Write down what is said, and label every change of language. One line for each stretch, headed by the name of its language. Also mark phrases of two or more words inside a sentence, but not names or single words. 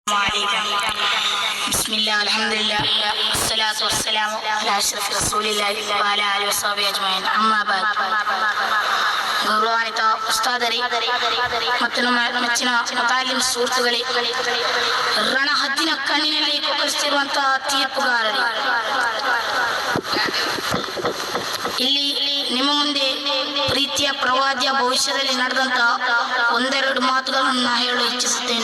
Arabic: بسم الله الحمد لله والصلاة والسلام على أشرف رسول الله وعلى آله وصحبه أجمعين أما بعد
Kannada: ಗೌರವಾನ್ವಿತ ಉಸ್ತಾದರಿ ಮತ್ತು ನಮ್ಮ ಮೆಚ್ಚಿನ ಮುತಾಲಿಮ್ ಸುಹೃತ್ತುಗಳೇ, ರಣಹದ್ದಿನ ಕಣ್ಣಿನಲ್ಲಿ ಕುಕ್ಕರಿಸುತ್ತಿರುವಂತಹ ತೀರ್ಪುಗಾರರೇ, ಇಲ್ಲಿ ನಿಮ್ಮ ಮುಂದೆ ಪ್ರೀತಿಯ ಪ್ರವಾದ್ಯ ಭವಿಷ್ಯದಲ್ಲಿ ನಡೆದಂತಹ ಒಂದೆರಡು ಮಾತುಗಳನ್ನು ಹೇಳಲು ಇಚ್ಛಿಸುತ್ತೇನೆ.